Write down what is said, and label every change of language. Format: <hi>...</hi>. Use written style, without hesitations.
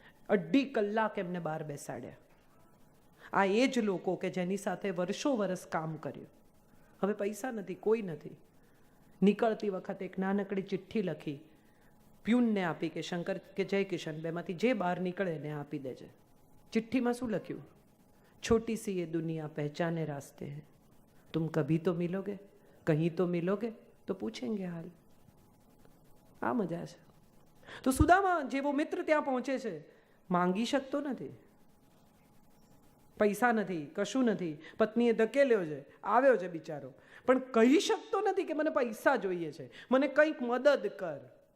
<gu>2.5 કલાક એમને બહાર બેસાડ્યા. આ એ જ લોકો કે જેની સાથે વર્ષો વર્ષ કામ કર્યું. હવે પૈસા નથી, કોઈ નથી. નીકળતી વખતે એક નાનકડી ચિઠ્ઠી લખી, પ્યુનને આપી કે શંકર કે જયકિશન બેમાંથી જે બહાર નીકળે ને આપી દેજે. ચિઠ્ઠીમાં શું લખ્યું?</gu> <hi>छोटी सी ये दुनिया पहचाने रास्ते हैं, तुम कभी तो मिलोगे, कहीं तो मिलोगे तो पूछेंगे हाल.</hi> <gu>આ મજા છે. તો સુદામા જેવો મિત્ર ત્યાં પહોંચે છે, માંગી શકતો નથી, પૈસા નથી, કશું નથી. પત્નીએ ધકેલ્યો છે, આવ્યો છે બિચારો, પણ કહી શકતો નથી કે મને પૈસા જોઈએ છે, મને કંઈક મદદ કર.</gu>